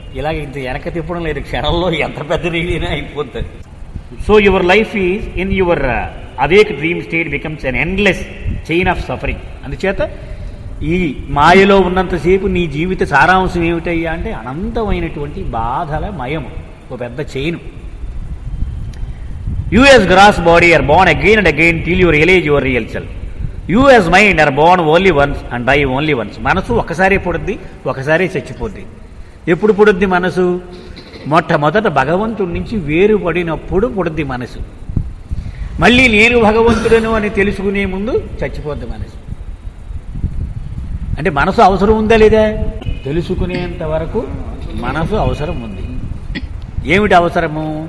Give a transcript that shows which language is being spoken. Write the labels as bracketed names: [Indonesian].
[Telugu] ఇలాగ ఇంత వెనక్కి తిప్పడం లేదు, క్షణంలో ఎంత పెద్ద రీలైనా అయిపోతుంది. [English] So your life is in your awake dream state becomes an endless chain of suffering. [Telugu] అందుచేత ఈ మాయలో ఉన్నంతసేపు నీ జీవిత సారాంశం ఏమిటయ్యా అంటే అనంతమైనటువంటి బాధల మయము, ఒక పెద్ద chain. [English] You as grass body are born again and again till you realize your real self. You as mind are born only once and die only once. [Telugu] మనసు ఒకసారి పుడుద్ది, ఒకసారి చచ్చిపోద్ది. ఎప్పుడు పుడుద్ది మనసు? మొట్టమొదట భగవంతుడి నుంచి వేరుపడినప్పుడు పుడుద్ది మనసు. మళ్ళీ నేను భగవంతుడను అని తెలుసుకునే ముందు చచ్చిపోద్ది మనసు. అంటే మనసు అవసరం ఉందా లేదా? తెలుసుకునేంత వరకు మనసు అవసరం ఉంది. ఏమిటి అవసరము?